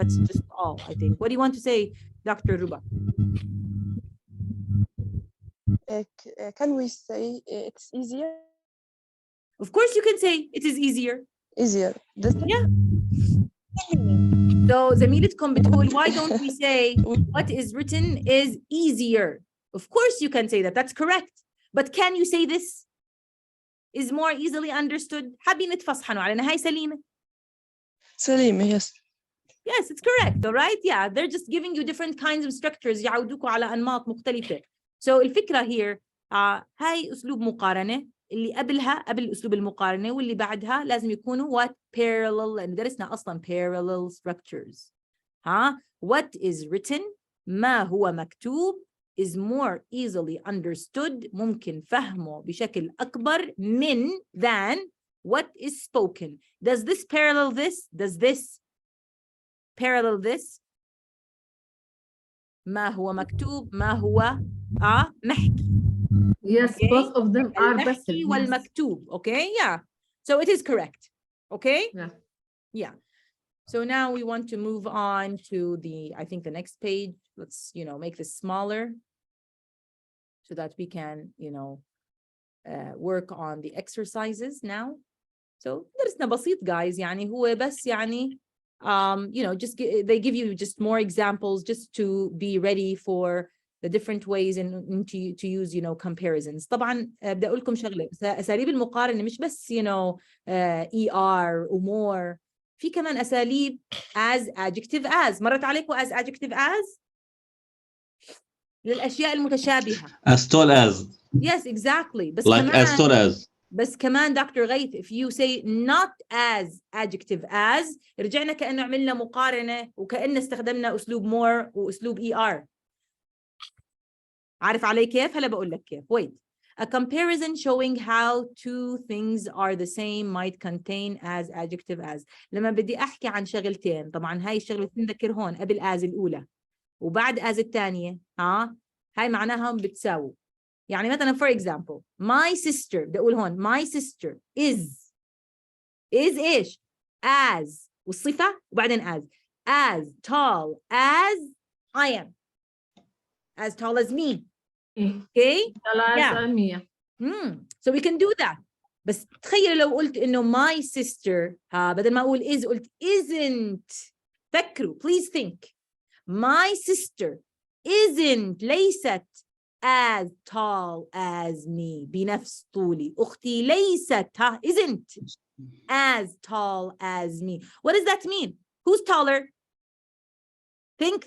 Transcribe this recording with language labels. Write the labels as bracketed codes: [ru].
[en] That's just all I think. What do you want to say, Dr. Ruba? Can we say it's easier? Of course you can say it is easier. Easier. Yeah. So [ar] زميلتكم بتقول [en] why don't we say what is written is easier? Of course you can say that. That's correct. But can you say this is more easily understood? [ar] حابين نتفصحنوا علينا هاي سليمة. سليمة, yes. [en] Yes, it's correct. All right. Yeah, they're just giving you different kinds of structures [ar] يعودوكوا على أنماط مختلفة. So الفكرة here هاي أسلوب مقارنة، اللي قبل أسلوب المقارنة واللي بعدها لازم يكونوا what parallel، لأن درسنا أصلاً parallel structures. [en] What is written [ar] ما هو مكتوب [en] is more easily understood، [ar] ممكن فهمه بشكل أكبر من [en] than what is spoken. Does this parallel this? Does this parallel this? [ar] ما هو مكتوب ما هو محكي. [en] Yes, okay? both of them are passive. [ar] المحكي والمكتوب. [en] Okay, yeah. So it is correct. Okay? Yeah. So now we want to move on to I think the next page. Let's, make this smaller so that we can, work on the exercises now. So [ar] درسنا بسيط [en] guys، [ar] يعني هو بس يعني [en] just they give you just more examples just to be ready for the different ways and to use comparisons. [ar] طبعا بدي اقول لكم شغله، اساليب المقارنه مش بس ER و more، في كمان اساليب [en] as adjective as. [ar] مرت عليكم as adjective as للاشياء المتشابهه. [en] as tall as. Yes, exactly. بس like [ar] كمان [en] as tall as. [ar] بس كمان دكتور غيث [en] if you say not as adjective as [ar] رجعنا كأنه عملنا مقارنة وكأنه استخدمنا أسلوب more وأسلوب ER. عارف علي كيف؟ هلا بقول لك كيف. [en] Wait. A comparison showing how two things are the same might contain as adjective as. [ar] لما بدي أحكي عن شغلتين، طبعا هاي الشغلتين ذكر هون قبل as الأولى وبعد as الثانية هاي معناها بتساوي. يعني مثلا [en] for example my sister، [ar] بدي أقول هون [en] my sister is [ar] إيش؟ as والصفة وبعدين [en] as tall as I am. As tall as me. Okay? Yeah. So we can do that. [ar] بس تخيل لو قلت إنه [en] my sister [ar] بدل ما أقول is قلت isn't. فكروا [en] please think. My sister isn't ليست as tall as me [ar] بنفس طولي. أختي ليست [en] isn't as tall as me. What does that mean? Who's taller? Think.